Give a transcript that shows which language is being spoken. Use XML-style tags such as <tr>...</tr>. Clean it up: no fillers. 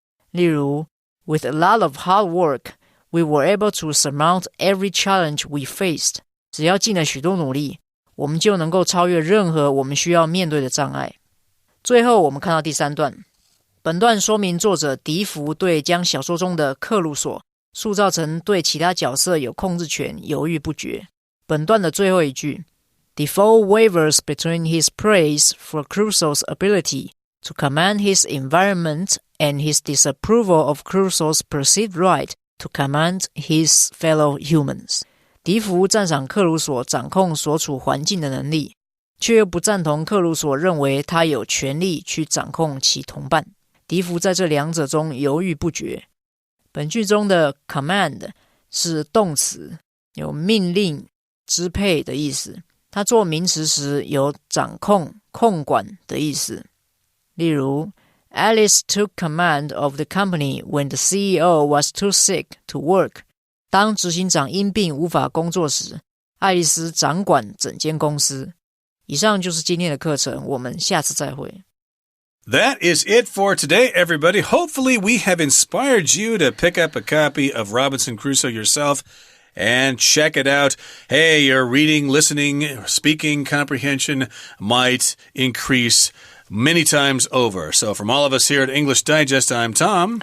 <zh>例如</zh> <en>With a lot of hard work, we were able to surmount every challenge we faced.</en> <zh>只要尽了许多努力，我们就能够超越任何我们需要面对的障碍。最后我们看到第三段。本段说明作者笛福对将小说中的克鲁索塑造成对其他角色有控制权犹豫不决。本段的最后一句</zh> <en>Defoe wavers between his praise for Crusoe's ability to command his environment and his disapproval of Crusoe's perceived right to command his fellow humans.</en> <zh>笛福赞赏克鲁索掌控所处环境的能力，却又不赞同克鲁索认为他有权利去掌控其同伴。笛福在这两者中犹豫不决。本句中的 command 是动词，有命令、支配的意思。它做名词时有掌控、控管的意思。例如 Alice took command of the company when the CEO was too sick to work. 当执行长因病无法工作时，爱丽丝掌管整间公司。以上就是今天的课程，我们下次再会。</zh> <en>That is it for today, everybody. Hopefully, we have inspired you to pick up a copy of Robinson Crusoe yourself and check it out. Hey, your reading, listening, speaking comprehension might increase many times over. So from all of us here at English Digest, I'm Tom.</en>